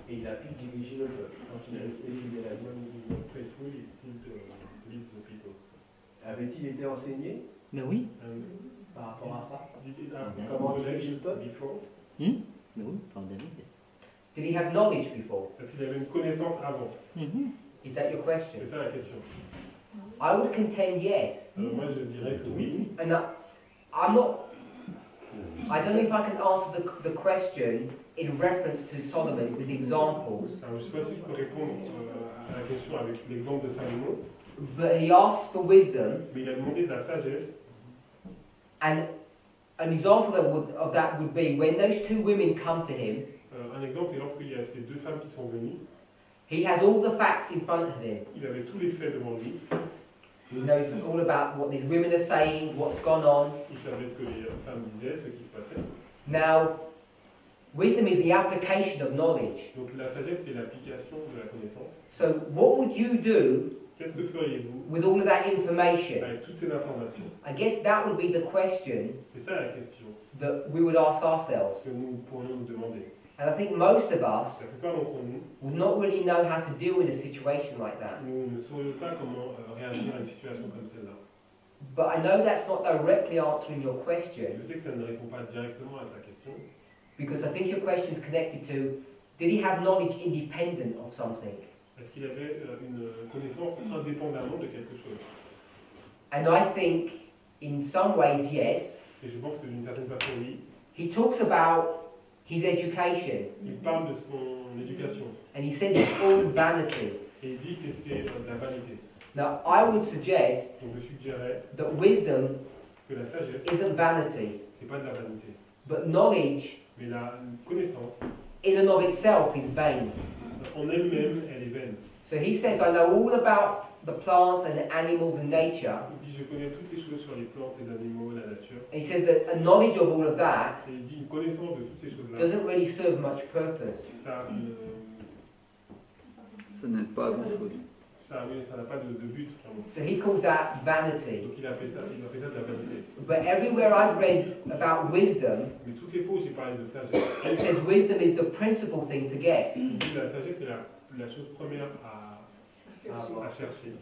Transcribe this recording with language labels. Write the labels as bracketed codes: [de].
[fr] et il a pu diriger le peuple quand il est resté fidèle à Dieu. [en] When he was faithful, he could lead the people. [fr] Avait-il été enseigné Mais oui. [en] And [fr] par rapport à ça? [en] did he have [fr] Comment [en] knowledge [fr] diriger le peuple? [en] before? [fr] Mais oui, par David. [en] Did he have knowledge before? [fr] Est-ce qu'il avait une connaissance avant? [en] Is that your question? [fr] C'est ça la question. [en] I would contend yes. [fr] Alors moi je dirais que oui. [en] And I'm not. I don't know if I can answer the question in reference to Solomon with examples, [fr] Alors, je ne sais pas si je peux répondre à la question avec l'exemple de Salomon, [en] but he asks for wisdom, [fr] mais il a demandé de la sagesse. [en] and an example of that would be when those two women come to him, [fr] Un exemple, c'est lorsqu'il y a ces deux femmes qui sont venues, [en] he has all the facts in front of him. [fr] il avait tous les faits devant lui, [en] He knows all about what these women are saying, what's gone on. [fr] il savait ce que les femmes disaient, ce qui se passait. [en] Now, wisdom is the application of knowledge. [fr] Donc la sagesse, c'est l'application de la connaissance. [en] So, what would you do [fr] Qu'est-ce que feriez-vous [en] with all of that information? [fr] avec toutes ces informations? [en] I guess that would be the question [fr] C'est ça la question [en] that we would ask ourselves. [fr] que nous pourrions nous demander. [en] And I think most of us [fr] La plupart d'entre nous, [en] would not really know how to deal in a situation like that. [fr] nous ne saurions pas comment réagir à une situation comme celle-là. [en] But I know that's not directly answering your question, [fr] Je sais que ça ne répond pas directement à ta question, [en] because I think your question is connected to, did he have knowledge independent of something? [fr] est-ce qu'il avait une connaissance indépendamment de quelque chose? [en] And I think, in some ways, yes. [fr] Et je pense que d'une certaine façon, oui. [en] He talks about his education, [fr] Il parle de son éducation [en] and he says it's all vanity. [fr] et il dit que c'est de la vanité. [en] Now, I would suggest [fr] Donc je suggérais [en] that wisdom [fr] que la sagesse, [en] isn't vanity, [fr] c'est pas de la vanité. [en] but knowledge [fr] Mais la connaissance, [en] in and of itself is vain. [fr] en elle-même, elle est vaine. [en] So he says, I know all about the plants and the animals and nature. [fr] Il dit, je connais toutes les choses sur les plantes et les animaux, la nature. [en] And he says that a knowledge of all of that [fr] Et il dit, une connaissance de toutes ces choses-là, [en] doesn't really serve much purpose. [fr] ça Ça n'aide pas à grand-chose. oui, ça n'a pas de but, vraiment. [en] So he calls that vanity. [fr] Donc il appelle ça de la vanité. [en] But everywhere I've read about wisdom, [fr] Mais toutes les fois où j'ai parlé de sagesse, [en] it says wisdom is the principal thing to get. [fr] il dit que la sagesse, c'est la chose première à chercher.